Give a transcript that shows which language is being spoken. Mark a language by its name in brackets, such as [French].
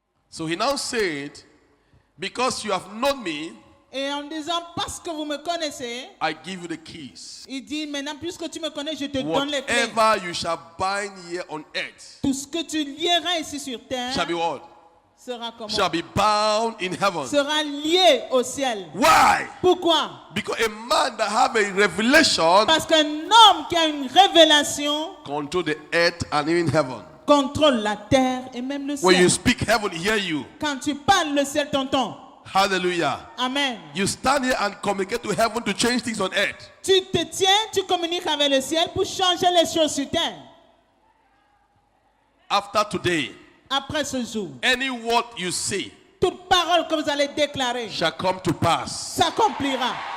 [English] So he now said, because you have known me, [French] Et en disant, parce que vous me connaissez, [English] I give you the keys. [French] il dit, maintenant, puisque tu me connais, je te donne les clés. [English] Whatever you shall bind here on earth [French] Tout ce que tu lieras ici sur terre [English] shall be what? [French] sera comment? [English] Shall be bound in heaven. [French] Sera lié au ciel. [English] Why? [French] Pourquoi? [English] Because a man that have a revelation [French] Parce qu'un homme qui a une révélation [English] control the earth and even heaven. [French] contrôle la terre et même le [English] When you [French] ciel. [English] speak, heaven hear you. [French] Quand tu parles, le ciel t'entend. Hallelujah. Amen. [English] You stand here and communicate to heaven to change things on earth. [French] Tu te tiens, tu communiques avec le ciel pour changer les choses sur terre. [English] After today, [French] Après ce jour, [English] any word you say [French] toute parole que vous allez déclarer [English] shall come to pass. [French] s'accomplira.